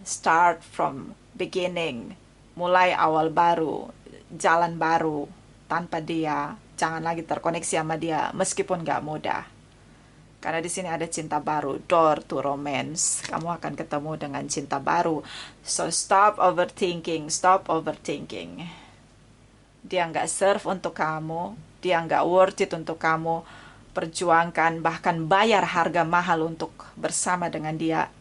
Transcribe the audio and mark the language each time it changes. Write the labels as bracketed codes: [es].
[en] Start from beginning. [id] Mulai awal baru, jalan baru. Tanpa dia, jangan lagi terkoneksi sama dia, meskipun gak mudah. Karena di sini ada cinta baru, [en] door to romance. [id] Kamu akan ketemu dengan cinta baru. [en] So stop overthinking, stop overthinking. [id] Dia nggak serve untuk kamu, dia nggak worth it untuk kamu perjuangkan, bahkan bayar harga mahal untuk bersama dengan dia.